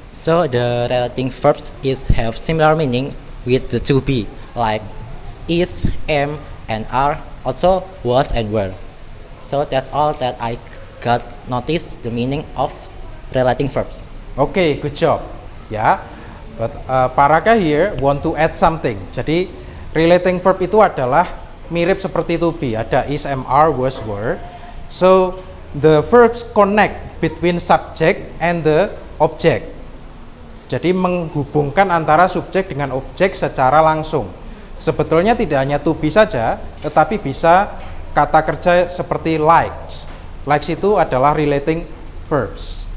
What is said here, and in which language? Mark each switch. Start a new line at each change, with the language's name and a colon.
English: So the relating verbs is have similar meaning with the to be, like is, am, and are, also was and were. So that's all that I got notice the meaning of relating verbs. Okay, good job. Yeah, but Paraka here want to add something.
Indonesian: Jadi relating verb itu adalah mirip seperti to be. Ada is, am, are, was, were.
English: So the verbs connect between subject and the object.
Indonesian: Jadi menghubungkan antara subjek dengan objek secara langsung. Sebetulnya tidak hanya to be saja, tetapi bisa kata kerja seperti likes. Likes itu adalah relating verbs.